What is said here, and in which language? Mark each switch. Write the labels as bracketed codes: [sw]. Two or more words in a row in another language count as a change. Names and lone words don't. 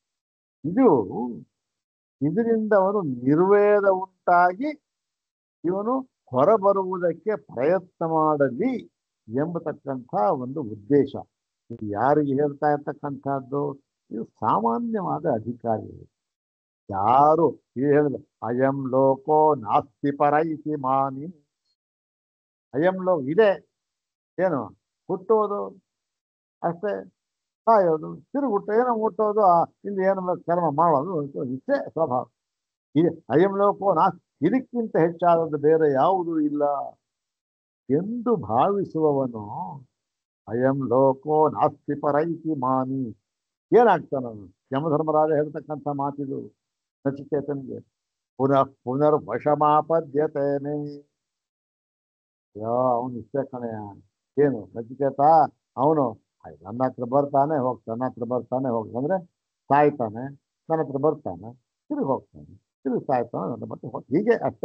[kn] ಇದರಿಂದ ಅವನು ನಿರ್ವೇದ ಉಂಟಾಗಿ ಇವನು ಹೊರಬರುವುದಕ್ಕೆ ಪ್ರಯತ್ನ ಮಾಡಲಿ ಎಂಬತಕ್ಕಂಥ ಒಂದು ಉದ್ದೇಶ. ಇದು ಯಾರಿಗೆ ಹೇಳ್ತಾ ಇರ್ತಕ್ಕಂಥದ್ದು? ಇದು ಸಾಮಾನ್ಯವಾದ ಅಧಿಕಾರಿಗಳು. ಯಾರು ಇದು ಹೇಳಿದ [sa] ಅಯಂ ಲೋಕೋ ನಾಸ್ತಿ ಪರ ಇತಿ ಮಾನಿ. ಅಯಂ ಲೋಕ [kn] ಇದೆ, ಏನು ಹುಟ್ಟೋದು ಅಷ್ಟೇ, ಸಾಯೋದು, ತಿರುಗುಟ್ಟು ಏನೋ ಹುಟ್ಟೋದು, ಇಲ್ಲಿ ಏನು ಕರ್ಮ ಮಾಡೋದು ಇಷ್ಟೇ ಸ್ವಭಾವ. [sa] ಇದೆ ಅಯಂ ಲೋಕೋ ನಾಸ್ತಿ, [kn] ಇದಕ್ಕಿಂತ ಹೆಚ್ಚಾದದ್ದು ಬೇರೆ ಯಾವುದೂ ಇಲ್ಲ ಎಂದು ಭಾವಿಸುವವನು [sa] ಅಯಂ ಲೋಕೋ ನಾಸ್ತಿ ಪರೈತಿ ಮಾನಿ. [kn] ಏನಾಗ್ತಾನವನು? ಯಮಧರ್ಮರಾಜ ಹೇಳ್ತಕ್ಕಂಥ ಮಾತಿದು ನಚಿಕೇತನಿಗೆ. ಪುನರ್ವಶಮಾಪದ್ಯತೇನೆ. ಅವನು ಇಷ್ಟೇ ಕಣೆಯ. ಏನು ನಚಿಕೇತ? ಅವನು ನನ್ನ ಹತ್ರ ಬರ್ತಾನೆ ಹೋಗಿ ಅಂದ್ರೆ ಸಾಯ್ತಾನೆ, ನನ್ನ ಹತ್ರ ಬರ್ತಾನೆ, ತಿರುಗಿ ಹೋಗ್ತಾನೆ, ತಿರುಗಿ ಸಾಯ್ತಾನೆ, ನನ್ನ ಮತ್ತೆ ಹೀಗೆ ಅಷ್ಟೇ.